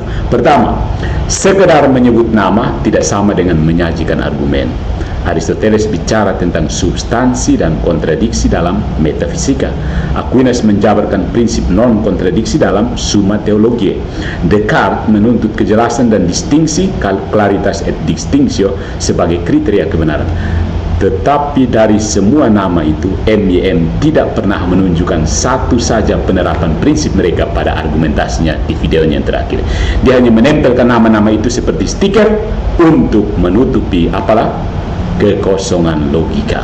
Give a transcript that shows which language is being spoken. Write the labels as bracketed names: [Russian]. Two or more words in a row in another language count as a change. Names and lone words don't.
[Indonesian] Pertama, sekedar menyebut nama tidak sama dengan menyajikan argumen. Aristoteles bicara tentang substansi dan kontradiksi dalam metafisika. Aquinas menjabarkan prinsip non-kontradiksi dalam Summa Theologiae. Descartes menuntut kejelasan dan distingsi, [Latin] claritas et distinctio, [Indonesian] sebagai kriteria kebenaran. Tetapi dari semua nama itu, MYM tidak pernah menunjukkan satu saja penerapan prinsip mereka pada argumentasinya di videonya yang terakhir. Dia hanya menempelkan nama-nama itu seperti stiker untuk menutupi kekosongan logika.